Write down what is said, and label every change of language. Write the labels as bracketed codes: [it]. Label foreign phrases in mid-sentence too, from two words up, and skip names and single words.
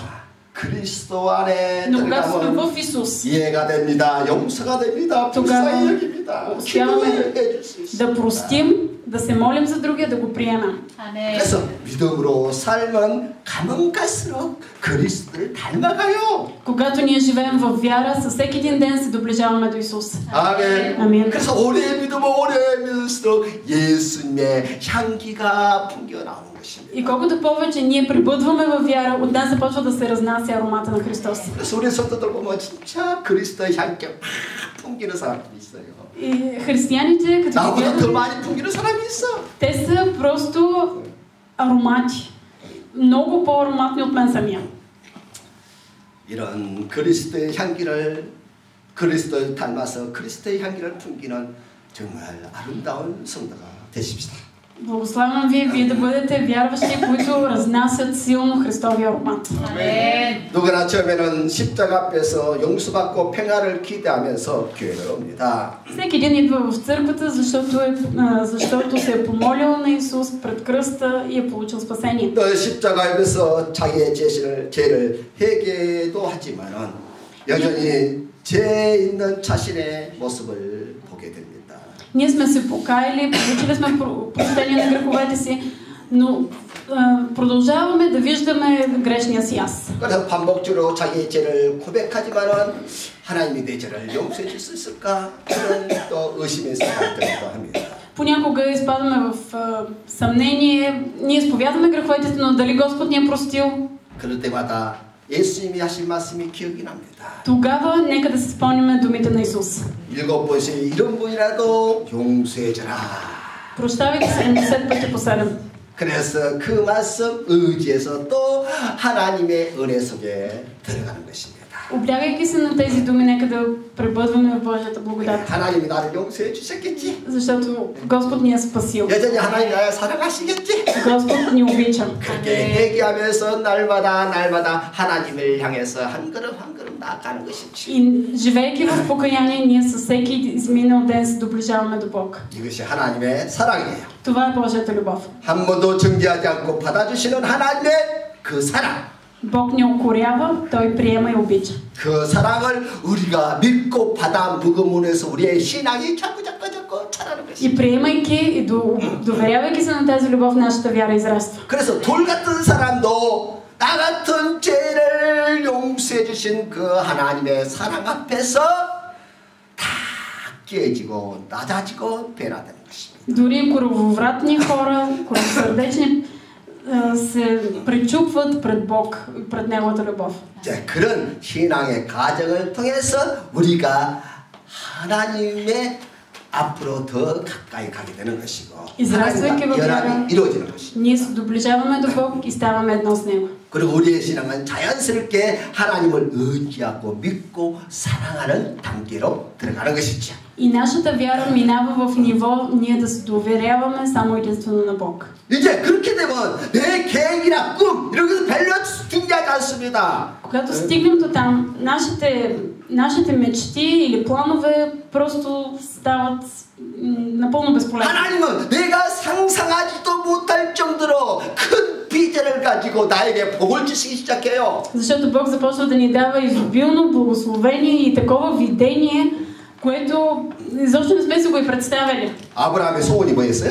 [ko] 그리스도 안에 [bg] Но когато сме [ko] 들어가면 [bg] в Исус, [ko] 이해가 됩니다. 용서가 됩니다. [bg] тогава [ko] 불쌍히 여깁니다. [bg] успяваме [ko] 기도해 줄 수 있습니다. [bg] да простим, да се молим за другия, да го приемем. [ko] 그래서 믿음으로 살면 가면 갈수록 그리스도를 닮아가요. [bg] Когато ние живеем в вяра, със всеки един ден се доближаваме до Исус. [ko] 아멘. 아멘. 그래서 오래 믿으면 오래 믿을수록 예수님의 향기가 풍겨나오는 것입니다. [bg] И колкото повече ние прибъдваме във вяра, от нас започва да се разнася аромата на Христос. [ko] 그래서 우리 성도들 보면 진짜 그리스도의 향기가 팍 풍기는 사람들이 있어요. [bg] И християните, като ги [ko] 나보다 더 [bg] гледат, [ko] 많이 풍기는 사람이 있어. [bg] те са просто аромати. Много по-ароматни от мен самия. [ko] 이런 그리스도의 향기를 그리스도를 닮아서 그리스도의 향기를 풍기는 정말 아름다운 성도가 되십시다. [bg] Благославям ви, вие да бъдете вярващи, които разнасят силно Христовия аромат. [ko] 누구나 처음에는 십자가 앞에서 용서받고 평화를 기대하면서 교회를 옵니다. [bg] Всеки един идва в църквата, защото се е помолил на Исус пред кръста и е получил спасение. [ko] 또 십자가에서 자기의 죄를 회개도 하지만은 여전히 죄 있는 자신의 모습을 보게 됩니다. [bg] Ние сме се покаяли, получили сме прощение на греховете си, но продължаваме да виждаме грешния си аз. [ko] 그래서 반복적으로 자기의 죄를 고백하지만은 하나님이 내 죄를 용서해 줄 수 있을까? 그런 또 의심의 생각들도 합니다. [bg] Понякога изпадаме в съмнение, ние изповядаме греховете си, но дали Господ ни е простил? [ko] 그럴 때마다 예수님이 하신 말씀이 기억이 납니다. [bg] Тогава нека да се спомняме думите на Исус. [ko] 7번씩 이런 분이라도 용서해 주라. [bg] Прощавайте 70 пъти по 7. [ko] 그래서 그 말씀 의지해서 또 하나님의 은혜 속에 들어가는 것입니다. [bg] Облягайки се на тези думи, нека да пребъдваме в Божията благодат. [ko] 하나님이 나를 용서해 주셨겠지? [bg] Защото Господ ни е спасил. [ko] 여전히 하나님 나를 사랑하시겠지? [bg] Господ ни обича. [ko] 그렇게 회개하면서 날마다 하나님을 향해서 한 걸음 한 걸음 나아가는 것이지. [bg] И живейки в покаяние, ние със всеки изминал ден се доближаваме до Бог. [ko] 이것이 하나님의 사랑이에요. [bg] Това е Божията любов. [ko] 한 번도 정죄하지 않고 받아주시는 하나님의 그 사랑. [bg] Бог не укорява, Той приема и обича. [ko] 그 사랑을 우리가 믿고 받아 묵음으로해서 우리의 신앙이 자꾸 자라는 것이. [bg] И приемайки и доверявайки се на тази любов, нашата вяра израства. [ko] 그래서 돌 같은 사람도 나 같은 죄를 용서해 주신 그 하나님의 사랑 앞에서 다 깨지고 낮아지고 변화되는 것입니다. [bg] Дори корововратни хора, коровосърдечни, се пречупват пред Бог, пред Неговата любов. [ko] 이제 그런 신앙의 과정을 통해서 우리가 하나님의 앞으로 더 가까이 가게 되는 것이고 하나님과 연합이 이루어지는 것입니다. [bg] Ние се доближаваме до Бог и ставаме едно с Него. [ko] 그리고 우리의 신앙은 자연스럽게 하나님을 의지하고 믿고 사랑하는 단계로 들어가는 것이죠. [bg] И нашата вяра минава в ниво ние да се доверяваме само единствено на Бог. [ko] 이제 그렇게 되면 내 계획이나 꿈 이런 것은 별로 중요하지 않습니다. [bg] Когато стигнем до там, нашите мечти или планове просто стават напълно безполезни. [ko] 하나님은 내가 상상하지도 못할 정도로 큰 비전을 가지고 나에게 복을 주시기 시작해요. [bg] Защото Бог започва да ни дава изобилно благословение и такова видение, което изобщо не сме си го и представили. [ko] 아브라함의 소원이 뭐였어요?